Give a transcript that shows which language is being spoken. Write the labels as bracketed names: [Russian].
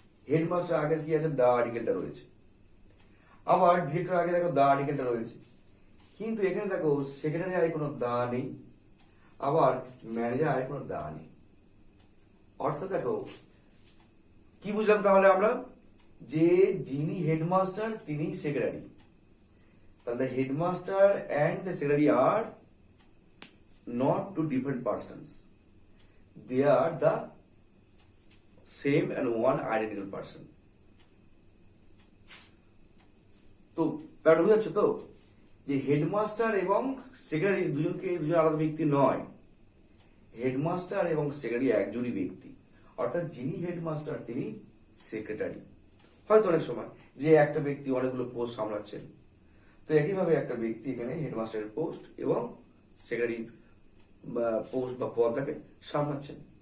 [Bangla] Headmaster আগে কি আছে, দা আর্টিকেলটা রয়েছে, আবার ডিরেক্টর আগে দেখো দা আর্টিকেলটা রয়েছে, কিন্তু এখানে দেখো সেক্রেটারি আগে কোনো দা নেই, আবার ম্যানেজার আগে কোনো দা নেই। অর্থাৎ দেখো কি বুঝলাম তাহলে আমরা, যে যিনি হেডমাস্টার তিনি সেক্রেটারি। তাহলে [English] Headmaster and the secretary আর not two different persons, they are the same and one identical person. [Bangla] তো ব্যাপারটা বুঝতে পারছো তো, যে হেডমাস্টার এবং সেক্রেটারি দুজন আলাদা ব্যক্তি নয়, হেডমাস্টার এবং সেক্রেটারি একজনই ব্যক্তি। অর্থাৎ যিনি হেডমাস্টার তিনি সেক্রেটারি। হয়তো অনেক সময় যে একটা ব্যক্তি অনেকগুলো পোস্ট সামলাচ্ছেন, তো একইভাবে একটা ব্যক্তি এখানে হেডমাস্টারের পোস্ট এবং সেক্রেটারি পোস্ট বা পদটাকে সামলাচ্ছেন।